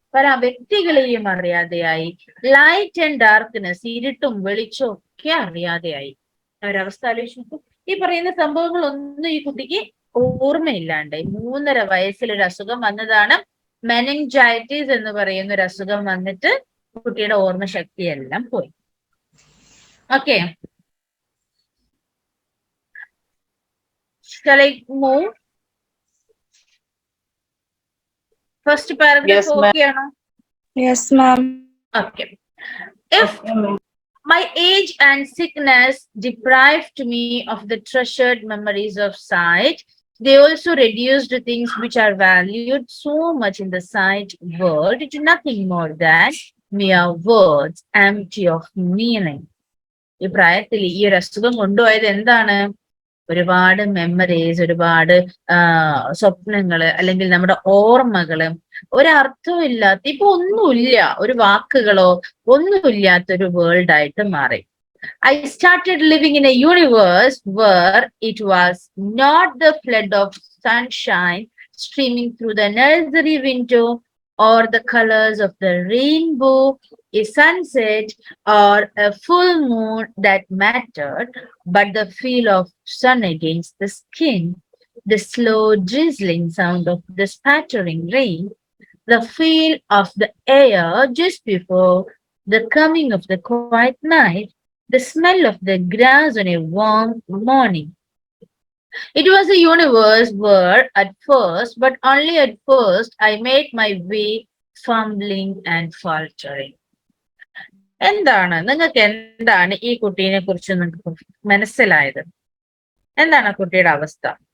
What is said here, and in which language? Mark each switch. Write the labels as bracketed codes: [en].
[ml] പല വ്യക്തികളെയും അറിയാതെയായി. [en] light and darkness, [ml] ഇരുട്ടും വെളിച്ചവും ഒക്കെ അറിയാതെയായി. ഒരവസ്ഥ ആലോചിച്ചു. ഈ പറയുന്ന സംഭവങ്ങളൊന്നും ഈ കുട്ടിക്ക് ഓർമ്മയില്ലാണ്ട് 3.5 വയസ്സിൽ ഒരു അസുഖം വന്നതാണ്. മെനിഞ്ചൈറ്റിസ് എന്ന് പറയുന്ന ഒരു അസുഖം വന്നിട്ട് കുട്ടിയുടെ ഓർമ്മശക്തിയെല്ലാം പോയി. [en] Okay, shall I move? First paragraph okay ആണോ? Yes, ma'am. Okay. If my age and sickness deprived me of the treasured memories of sight, they also reduced things which are valued so much in the sight world to nothing more than mere words empty of meaning. [ml] ഈ പ്രായത്തിൽ ഈ ഒരു അസുഖം കൊണ്ടുപോയത് എന്താണ്? ഒരുപാട് memories, ഒരുപാട് സ്വപ്നങ്ങള്, അല്ലെങ്കിൽ നമ്മുടെ ഓർമ്മകള് ഒരർത്ഥവും ഇല്ലാത്ത, ഇപ്പൊ ഒന്നുമില്ല, ഒരു വാക്കുകളോ ഒന്നുമില്ലാത്തൊരു വേൾഡ് ആയിട്ട് മാറി. [en] I started living in a universe where it was not the flood of sunshine streaming through the nursery window or the colors of the rainbow, a sunset or a full moon that mattered, but the feel of sun against the skin, the slow drizzling sound of the spattering rain, the feel of the air just before the coming of the quiet night, the smell of the grass on a warm morning. It was a universe where at first, but only at first, I made my way fumbling and faltering. [ml] എന്താണ് നിങ്ങൾക്ക്, എന്താണ് ഈ കുട്ടീനെ കുറിച്ച് നിങ്ങൾക്ക് മനസ്സിലായത്? എന്താണ് ആ കുട്ടിയുടെ അവസ്ഥ?